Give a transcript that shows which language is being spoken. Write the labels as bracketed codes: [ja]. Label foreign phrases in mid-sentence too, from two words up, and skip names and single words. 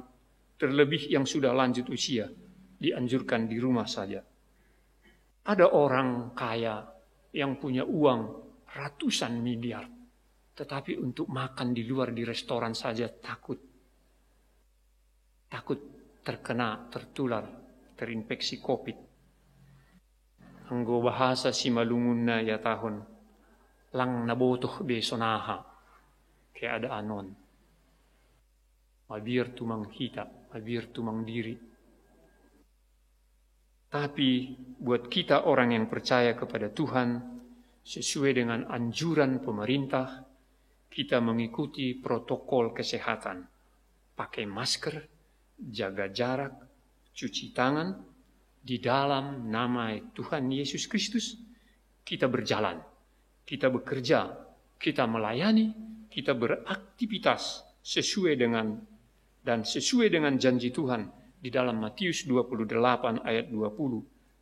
[id] Terlebih yang sudah lanjut usia, dianjurkan di rumah saja. Ada orang kaya yang punya uang ratusan miliar, tetapi untuk makan di luar di restoran saja takut. Takut tertular, terinfeksi COVID. [bts] Anggo bahasa si malungunna ya tahun, lang nabotoh besonaha, [id] kayak ada anon. [bts] Mabir tumang hita, mabir tumang diri. [id] Tapi buat kita orang yang percaya kepada Tuhan, sesuai dengan anjuran pemerintah, kita mengikuti protokol kesehatan. Pakai masker, jaga jarak, cuci tangan, di dalam nama Tuhan Yesus Kristus, kita berjalan, kita bekerja, kita melayani, kita beraktivitas sesuai dengan janji Tuhan di dalam Matius 28 ayat 20.